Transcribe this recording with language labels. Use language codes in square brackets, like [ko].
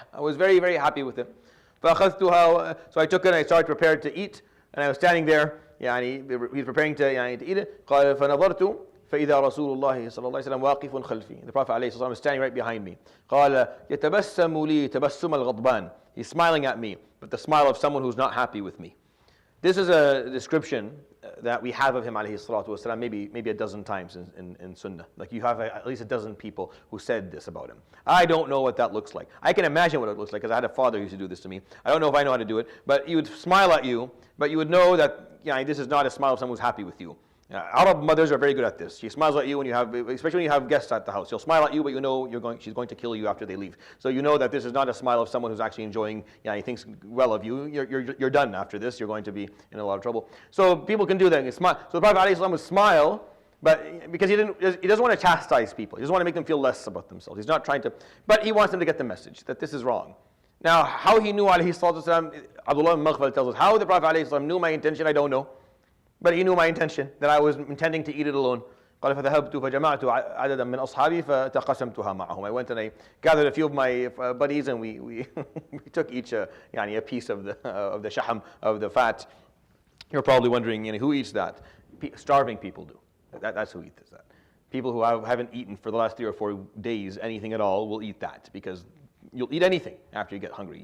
[en] I was very, very happy with it. [ar] فأخذتها. [en] So I took it and I started prepared to eat. And I was standing there. he was preparing to eat it. [ar] قال فنظرت فإذا رسول الله صلى الله عليه وسلم واقف خلفي. [en] The Prophet [ar] عليه الصلاة والسلام [en] was standing right behind me. [ar] قال يتبسم لي تبسم الغضبان. [en] He's smiling at me, but the smile of someone who's not happy with me. This is a description that we have of him [ar] عليه الصلاة والسلام [en] maybe a dozen times in Sunnah. Like you have at least a dozen people who said this about him. I don't know what that looks like. I can imagine what it looks like because I had a father who used to do this to me. I don't know if I know how to do it, but he would smile at you, but you would know that this is not a smile of someone who's happy with you. Arab mothers are very good at this. She smiles at you especially when you have guests at the house. She'll smile at you, but you know she's going to kill you after they leave. So you know that this is not a smile of someone who's actually enjoying. He thinks well of you. You're done after this. You're going to be in a lot of trouble. So people can do that. Smile. So the Prophet ﷺ would smile, but because he doesn't want to chastise people. He doesn't want to make them feel less about themselves. He's not trying to, but he wants them to get the message that this is wrong. Now, how he knew alayhi salatu wasalam, Abdullah ibn Maghfal tells us how the Prophet ﷺ knew my intention. I don't know. But he knew my intention, that I was intending to eat it alone. [ar] قال فذهبت فجمعت عددا من أصحابي فتقسمتها معهم. [en] I went and I gathered a few of my buddies and we took each a piece of the shaham, of the fat. You're probably wondering, who eats that? Starving people do. That's who eats that. People who haven't eaten for the last 3 or 4 days anything at all will eat that, because you'll eat anything after you get hungry.